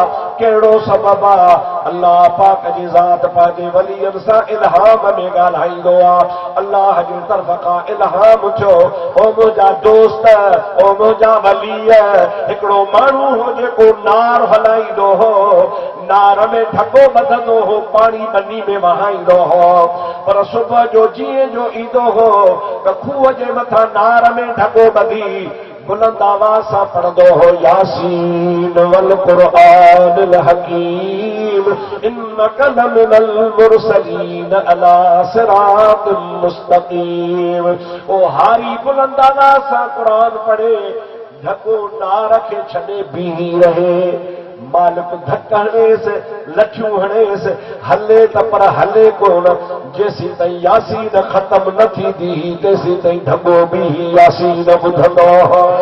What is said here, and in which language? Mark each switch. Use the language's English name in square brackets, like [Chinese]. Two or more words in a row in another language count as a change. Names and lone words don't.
[Sindhi] कहिड़ो सबबु आहे? अल्लाह पाक जी ज़ात पंहिंजे वलियनि सां इल्हाम में ॻाल्हाईंदो आहे। अल्लाह जी तरफ़ खां इल्हाम थियो, ओ मुंहिंजा दोस्त, ओ मुंहिंजा वली, हिकिड़ो माण्हू हो जेको नार हलाईंदो हो, नार में ढको ॿधंदो हो, पाणी बनी में वहाईंदो हो, पर सुबुह जो जीअं जो ईंदो हो त खूह जे मथां नार में ढको ॿधी बुलंद आवाज़ सां पढ़ंदो हो, [Arabic] يس والقرآن الحكيم إنك لمن المرسلين على صراط مستقيم. [Sindhi] ओ हारी बुलंद आवाज़ सां क़ुरान पढ़े, ढको नार खे छॾे बीही रहे, मालिक धक हणेसि, लठियूं हणेसि, हले त पर हले कोन। जेसीं ताईं यासीन ख़तम न थींदी तेसीं ताईं ढगो बीही यासीन ॿुधंदो हो।